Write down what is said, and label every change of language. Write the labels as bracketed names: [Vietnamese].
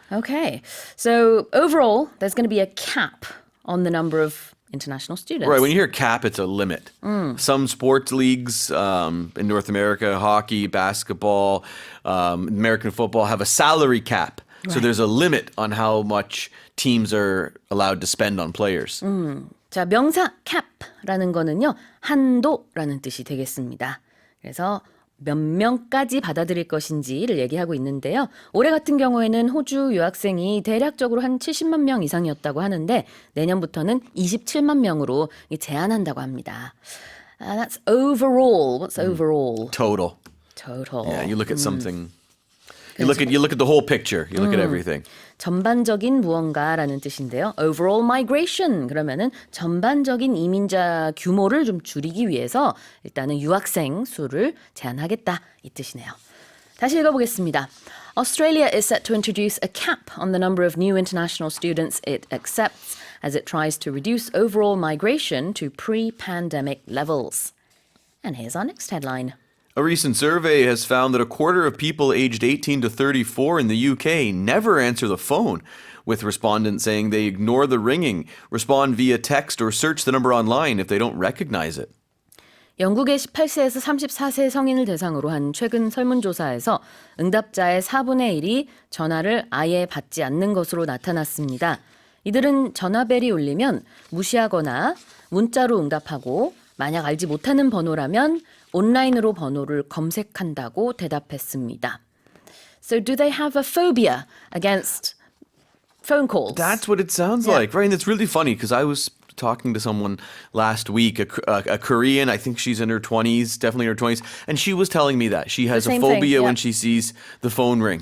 [English] Okay. So overall, there's going to be a cap on the number of international students. Right, when you hear cap, it's a limit. Some sports leagues in North America, hockey, basketball, American football, have a salary cap. So there's a limit on how much teams are allowed to spend on players. [Korean] 자, 명사 cap라는 거는요. 한도라는 뜻이 되겠습니다. 그래서 몇 명까지 받아들일 것인지를 얘기하고 있는데요. 올해 같은 경우에는 호주 유학생이 대략적으로 한 70만 명 이상이었다고 하는데 내년부터는 27만 명으로 제한한다고 합니다. [English] That's overall. What's overall? Total. Total. Yeah, you look at something. You look at the whole picture. You look at everything. [Korean] 전반적인 무언가라는 뜻인데요. [English] Overall migration [Korean] 그러면은 전반적인 이민자 규모를 좀 줄이기 위해서 일단은 유학생 수를 제한하겠다 이 뜻이네요. 다시 읽어보겠습니다. [English] Australia is set to introduce a cap on the number of new international students it accepts as it tries to reduce overall migration to pre-pandemic levels. And here's our next headline. A recent survey has found that a quarter of people aged 18 to 34 in the UK never answer the phone, with respondents saying they ignore the ringing, respond via text, or search the number online if they don't recognize it. [Korean] 영국의 18세에서 34세 성인을 대상으로 한 최근 설문조사에서 응답자의 4분의 1이 전화를 아예 받지 않는 것으로 나타났습니다. 이들은 전화벨이 울리면 무시하거나 문자로 응답하고 만약 알지 못하는 번호라면 온라인으로 번호를 검색한다고 대답했습니다. [English] So do they have a phobia against phone calls? That's what it sounds like, right? And it's really funny because I was talking to someone last week, a Korean, I think she's in her 20s, definitely in her 20s, and she was telling me that she has a same thing, phobia when yeah. she sees the phone ring.